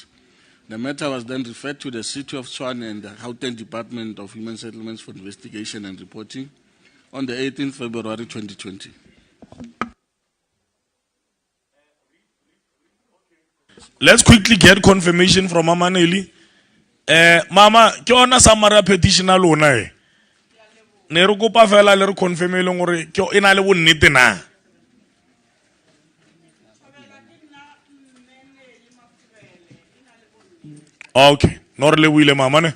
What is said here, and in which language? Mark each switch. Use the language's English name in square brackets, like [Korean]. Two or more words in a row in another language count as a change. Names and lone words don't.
[English] The matter was then referred to the City of Tshwane and the Gauteng Department of Human Settlements for investigation and reporting, on the 18th February 2020. Let's quickly get confirmation from Mama Nelly. Mama, [Southern Sotho] ke ona [English] summary petition [Southern Sotho] a lona e. [Tswana] Ne re kopa fela le re confirm e leng gore ke ena le bonnete na. Okay, no re le buile mama ne.